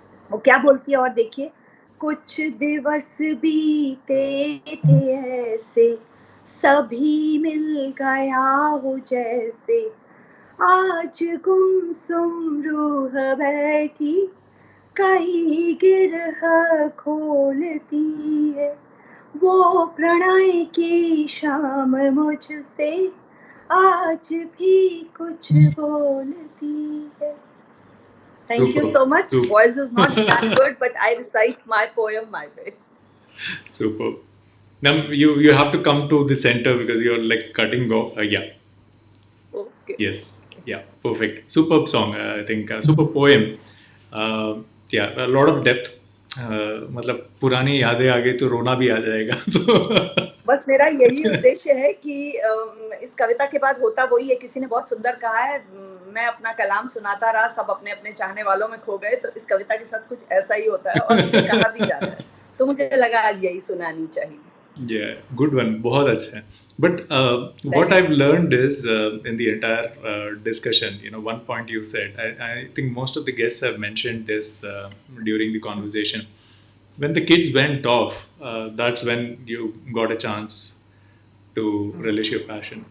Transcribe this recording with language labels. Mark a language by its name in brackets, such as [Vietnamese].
[Hindi] वो क्या बोलती है और देखिए, कुछ दिवस बीते थे ऐसे सभी मिल गया हो जैसे आज गुमसुम रूह बैठी कहीं गिरह खोलती है वो प्रणय की शाम मुझसे आज भी कुछ बोलती है। [English] Thank you Super, so much. super, Voice is not that good, but I recite my poem my way. super. Now you have to come to the center because you're like cutting off. Yeah, Okay. yes, yeah, perfect. Superb song. I think super poem. Uh, yeah, a lot of depth. [Hindi] मतलब पुरानी यादें आ गई तो रोना भी आ जाएगा. So बस मेरा यही उद्देश्य है कि इस कविता के बाद होता वही है, किसी ने बहुत सुंदर कहा है, मैं अपना कलाम सुनाता रहा, सब अपने अपने चाहने वालों में खो गए, तो इस कविता के साथ कुछ ऐसा ही होता है और मुझे कहा भी जा रहा है, तो मुझे लगा आज यही सुनानी चाहिए। [English] yeah, good one. [Hindi] बहुत अच्छा है. [English] But what Thank I've learned is in the entire discussion, one point you said, I think most of the guests have mentioned this during the conversation. When the kids went off, that's when you got a chance to relish your passion.